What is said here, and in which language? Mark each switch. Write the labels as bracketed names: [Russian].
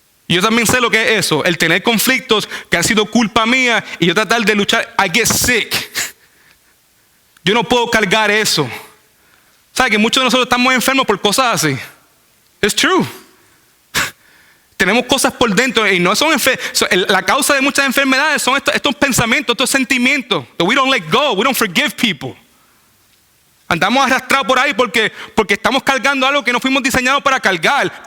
[Spanish] Yo también sé lo que es eso, el tener conflictos que han sido culpa mía y yo tratar de luchar. [English] I get sick. [Spanish] Yo no puedo cargar eso. ¿Sabes que muchos de nosotros estamos enfermos por cosas así? [English] It's true. [Spanish] tenemos cosas por dentro y no son la causa de muchas enfermedades son estos pensamientos, estos sentimientos. [English] That we don't let go, we don't forgive people. [Spanish] Andamos arrastrados por ahí porque estamos cargando algo que no fuimos diseñados para cargar.